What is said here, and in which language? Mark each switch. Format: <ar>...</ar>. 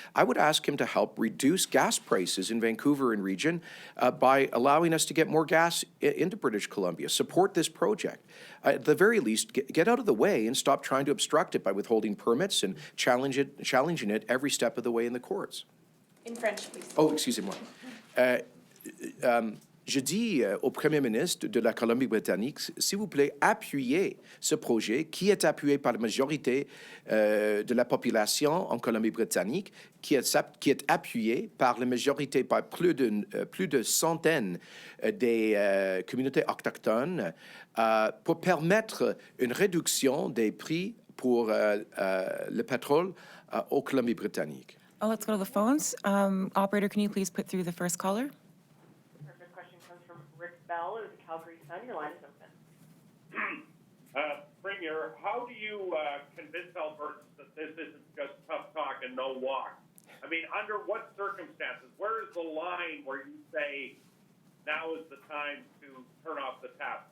<en>I would ask him to help reduce gas prices in Vancouver and region by allowing us to get more gas into British Columbia. Support this project. At the very least, get out of the way and stop trying to obstruct it by withholding permits and challenging it every step of the way in the courts. In French, please.</en> <fr>Oh, excusez-moi. Je dis au Premier ministre de la Colombie-Britannique, s'il vous plaît, appuyez ce projet qui est appuyé par la majorité de la population en Colombie-Britannique, qui est appuyé par la majorité, par plus de centaines des communautés autochtones, pour permettre une réduction des prix pour le pétrole au Colombie-Britannique.</fr> <en>Oh, let's go to the phones. Operator, can you please put through the first caller? Bell is the Calgary Sun. Your line is open. Premier, how do you convince Albertans that this isn't just tough talk and no walk? I mean, under what circumstances? Where is the line where you say now is the time to turn off the tap?</en>